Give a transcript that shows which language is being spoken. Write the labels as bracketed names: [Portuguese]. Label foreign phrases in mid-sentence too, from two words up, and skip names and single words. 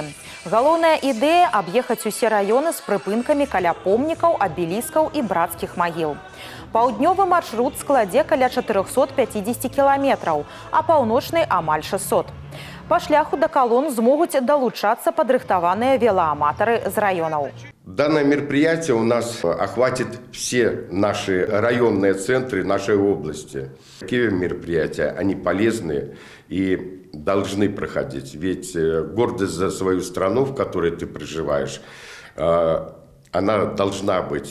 [Belarusian] Галоўная ідэя – аб'ехаць усе раёны з прыпынкамі каля помнікаў, абеліскаў і брацкіх магіл. Паўднёвы маршрут складзе каля 450 кіламетраў, а паўночны – амаль 600. Па шляху да калон змогуць далучацца падрыхтаваныя велоаматары з раёнаў. [Russian] Данное мероприятие у нас охватит все наши районные центры нашей области. Такие мероприятия, они полезные и должны проходить. Ведь гордость за свою страну, в которой ты проживаешь, она должна быть.